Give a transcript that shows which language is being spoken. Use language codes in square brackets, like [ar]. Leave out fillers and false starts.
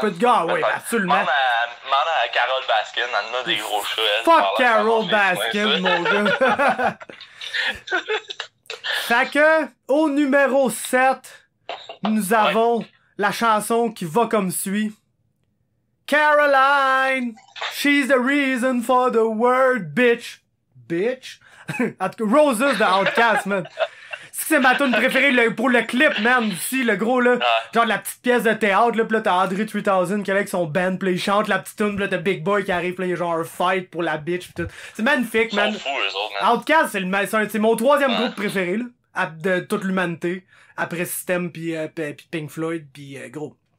[fr] Peu de gars, ouais, absolument. Demande à Carole Baskin, elle en a des gros chats. Fuck Carole Baskin, mon gars. Fait que, au numéro 7, nous avons la chanson qui va comme suit. [en] Caroline, she's the reason for the word bitch. [fr] Bitch? En tout cas, Roses de Outkast, man. C'est ma tune préférée pour le clip, man, aussi, le gros, là. Genre de la petite pièce de théâtre, là, pis là, t'as André 3000 qui est avec son band, pis là, il chante la petite tune, pis là, t'as Big Boy qui arrive, pis là, il y a genre un fight pour la bitch, pis tout. C'est magnifique, man. Ils sont fous, eux autres, man. Outkast, c'est mon troisième groupe préféré, là, de toute l'humanité, après System pis Pink Floyd, pis gros.